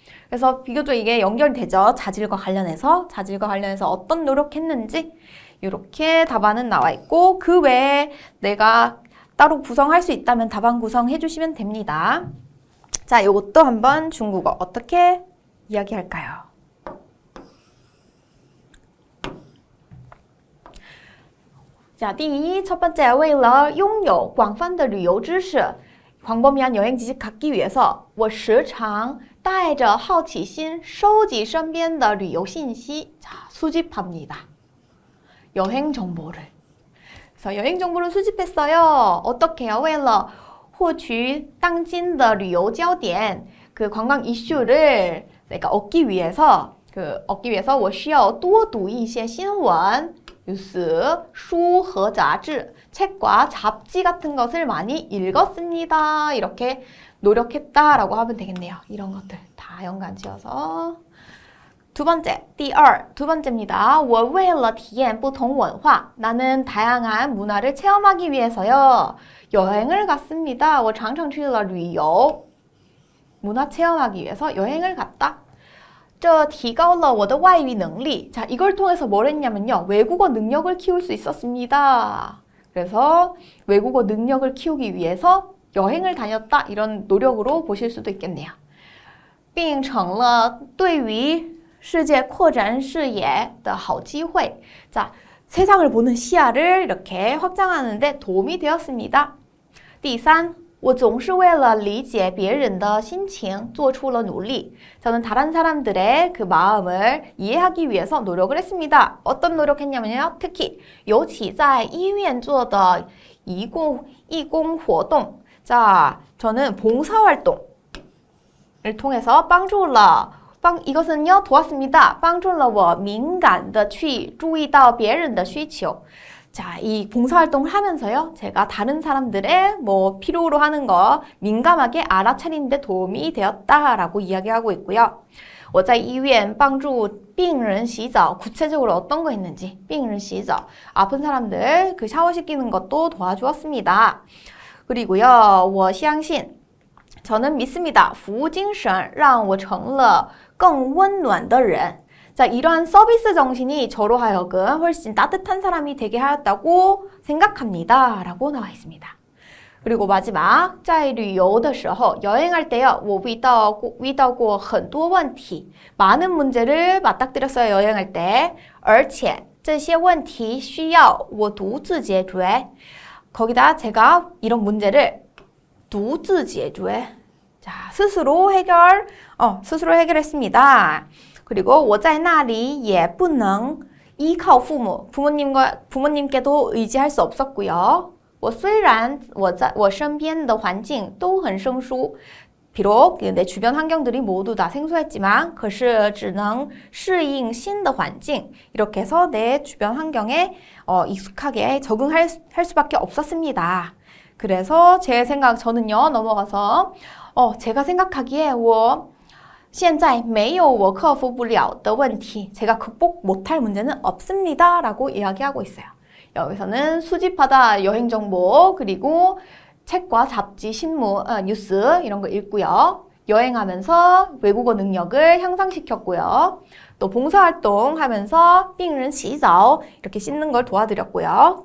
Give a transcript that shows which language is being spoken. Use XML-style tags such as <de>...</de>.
<ko>그래서 비교적 이게 연결되죠. 자질과 관련해서 어떤 노력했는지 이렇게 답안은 나와 있고 그 외에 내가 따로 구성할 수 있다면 답안 구성해 주시면 됩니다. 자, 이것도 한번 중국어 어떻게 이야기할까요?</ko> <zh>자, 第一,</zh> <ko>첫 번째,</ko> <zh>为了拥有广泛的旅游知识,</zh> <ko>광범위한 여행 지식 갖기 위해서</ko> <zh>我时常带着好奇心收集身边的旅游信息.</zh> <ko>자, 수집합니다. 여행 정보를. 그래서 여행 정보를 수집했어요. 어떻게요?</ko> <zh>为了获取当今的旅游焦点,</zh> <ko>그 관광 이슈를 내가 얻기 위해서</ko> <zh>我需要多读一些新闻</zh> <ko>뉴스,</ko> <zh>书和杂志,</zh> <ko>책과 잡지 같은 것을 많이 읽었습니다. 이렇게 노력했다라고 하면 되겠네요. 이런 것들 다 연관지어서. 두 번째,</ko> <zh>第二,</zh> <ko>두 번째입니다.</ko> <zh>我为了体验不同文化,</zh> <ko>나는 다양한 문화를 체험하기 위해서요. 여행을 갔습니다.</ko> <zh>我常常去了旅游.</zh> <ko>문화 체험하기 위해서 여행을 갔다.</ko> <zh>这提高了我的外语能力.</zh> <ko>자, 이걸 통해서 뭘 했냐면요. 외국어 능력을 키울 수 있었습니다. 그래서 외국어 능력을 키우기 위해서 여행을 다녔다. 이런 노력으로 보실 수도 있겠네요.</ko> <zh>并成了对于世界扩展视野的好机会.</zh> <ko>자, 세상을 보는 시야를 이렇게 확장하는데 도움이 되었습니다.</ko> <zh>第三, 我总是为了理解别人的心情做出了努力.</zh> <ko>저는 다른 사람들의 그 마음을 이해하기 위해서 노력을 했습니다. 어떤 노력했냐면요.</ko> <zh>특히 尤其在医院做的义工活动.</zh> <ko>자, 저는 봉사활동을 통해서 이것은요, 도왔습니다.</ko> <zh>帮助了我敏感地去注意到别人的需求.</zh> <ko>자, 이 봉사활동을 하면서요, 제가 다른 사람들의 필요로 하는 거 민감하게 알아차리는 데 도움이 되었다라고 이야기하고 있고요.</ko> <zh>我在医院帮助病人洗澡.</zh> <ko>구체적으로 어떤 거 했는지,</ko> <zh>病人洗澡.</zh> <ko>아픈 사람들 그 샤워시키는 것도 도와주었습니다. 그리고요,</ko> <zh>我相信,</zh> <ko>저는 믿습니다.</ko> <zh>服务精神让我成了更温暖的人.</zh> <ko>자, 이러한 서비스 정신이 저로 하여금 훨씬 따뜻한 사람이 되게 하였다고 생각합니다. 라고 나와 있습니다. 그리고 마지막,</ko> <zh>在旅游的时候,</zh> <ko>여행할 때요,</ko> <zh>我遇到过很多问题.</zh> <ko>많은 문제를 맞닥뜨렸어요, 여행할 때.</ko> <zh>而且这些问题需要我独自解决.</zh> <ko>거기다 제가 이런 문제를</ko> <zh>独自解决.</zh> <ko>자, 스스로 해결했습니다.</ko> <zh>그리고 我在那里也不能依靠父母.</zh> <ko>부모님께도 의지할 수 없었고요.</ko> <zh>我虽然我身边的环境都很生疏.</zh> <ko>비록 내 주변 환경들이 모두 다 생소했지만</ko> <zh>可是只能适应新的环境.</zh> <ko>이렇게 해서 내 주변 환경에 익숙하게 적응할 수밖에 없었습니다. 그래서 저는요, 넘어가서 제가 생각하기에</ko> <zh>我现在没有我克服不了的问题.</zh> <ko>제가 극복 못할 문제는 없습니다. 라고 이야기하고 있어요. 여기서는 수집하다 여행 정보, 그리고 책과 잡지, 신문, 뉴스 이런 거 읽고요. 여행하면서 외국어 능력을 향상시켰고요. 또 봉사활동 하면서</ko> <zh>病人洗澡</zh> <ko>이렇게 씻는 걸 도와드렸고요.</ko>